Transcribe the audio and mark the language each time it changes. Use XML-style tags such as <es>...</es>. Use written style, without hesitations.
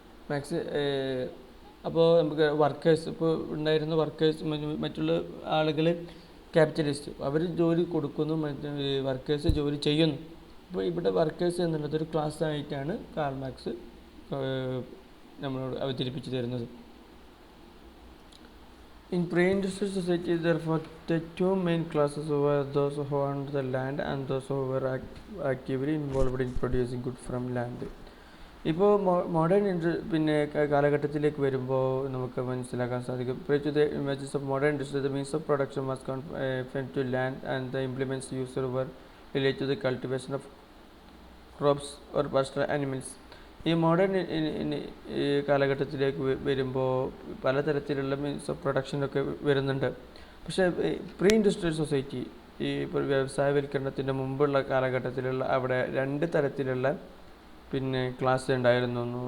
<ml>Max അപ്പോൾ നമുക്ക് workers, ഇപ്പോൾ ഉണ്ടായിരുന്ന വർക്കേഴ്സ്, മറ്റുള്ള ആളുകൾ ക്യാപിറ്റലിസ്റ്റ്, അവർ ജോലി കൊടുക്കുന്നു, വർക്കേഴ്സ് ജോലി ചെയ്യുന്നു. അപ്പോൾ ഇവിടെ വർക്കേഴ്സ് എന്നുള്ളതൊരു ക്ലാസ് ആയിട്ടാണ് കാൾ മാർക്സ് നമ്മളോട് അവതരിപ്പിച്ച് തരുന്നത്.</ml> <en>In pre-industrial society, therefore, the two main classes were those who owned the land and those who were actively involved in producing goods from land.</en> <ml>ഇപ്പോൾ മോഡേൺ കാലഘട്ടത്തിലേക്ക് വരുമ്പോൾ നമുക്ക് മനസ്സിലാക്കാൻ സാധിക്കും,</ml> <en>to the images of modern industry, the means of production was confined to land and the implements used were related to the cultivation of crops or pastoral animals.</en> <ml>ഈ modern കാലഘട്ടത്തിലേക്ക് വരുമ്പോൾ പലതരത്തിലുള്ള മീൻസ് ഓഫ് പ്രൊഡക്ഷനൊക്കെ വരുന്നുണ്ട്. പക്ഷേ pre industrial society, ഈ ഇപ്പോൾ വ്യവസായവൽക്കരണത്തിൻ്റെ മുമ്പുള്ള കാലഘട്ടത്തിലുള്ള അവിടെ രണ്ട് തരത്തിലുള്ള ക്ലാസ് ഉണ്ടായിരുന്നു.</ml>